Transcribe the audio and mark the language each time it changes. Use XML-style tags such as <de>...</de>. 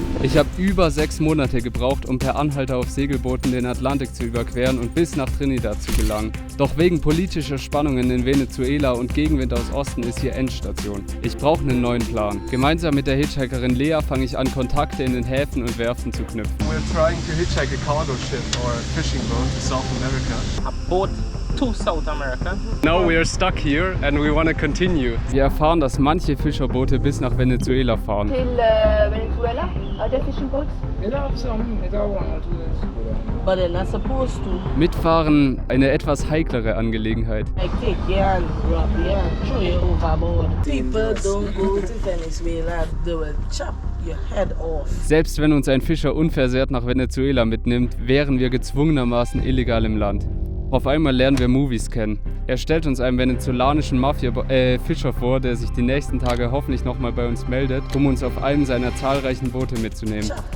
<de>Ich habe über 6 Monate gebraucht, um per Anhalter auf Segelbooten den Atlantik zu überqueren und bis nach Trinidad zu gelangen. Doch wegen politischer Spannungen in Venezuela und Gegenwind aus Osten ist hier Endstation. Ich brauche einen neuen Plan. Gemeinsam mit der Hitchhikerin Lea fange ich an, Kontakte in den Häfen und Werften zu knüpfen.</de> <en>We're trying to hitchhike a cargo ship or a fishing boat to South America. A boat to South America. Now we are stuck here and we want to continue.</en> <de>Wir erfahren, dass manche Fischerboote bis nach Venezuela fahren.</de> <en>Till Venezuela? Are there fishing boats? But they're not supposed to.</en> <de>Mitfahren eine etwas heiklere Angelegenheit.</de> <en>Like take your hand, drop your hand, throw you overboard. People don't go to Venezuela, they will chop your head off.</en> <de>Selbst wenn uns ein Fischer unversehrt nach Venezuela mitnimmt, wären wir gezwungenermaßen illegal im Land. Auf einmal lernen wir Movies kennen. Er stellt uns einen venezolanischen Fischer vor, der sich die nächsten Tage hoffentlich nochmal bei uns meldet, um uns auf einem seiner zahlreichen Boote mitzunehmen.</de>